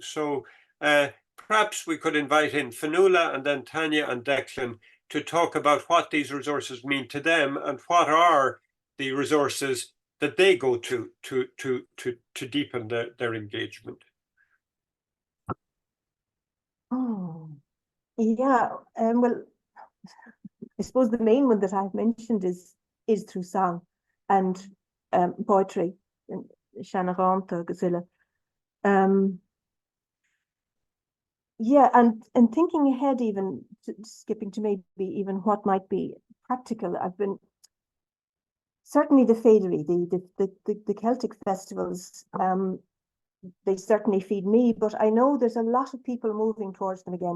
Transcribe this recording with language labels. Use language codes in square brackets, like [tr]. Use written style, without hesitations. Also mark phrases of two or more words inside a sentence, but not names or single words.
[en] So perhaps we could invite in Finola and then Tanya and Declan to talk about what these resources mean to them and what are the resources that they go to deepen their engagement. Oh, yeah. Well, I suppose the main one that I've mentioned is through song and poetry, and [ga] seimineár agus uile. [en] Yeah, and thinking ahead, even skipping to maybe even what might be practical. I've been certainly the féidir, the Celtic festivals. They certainly feed me, but I know there's a lot of people moving towards them again.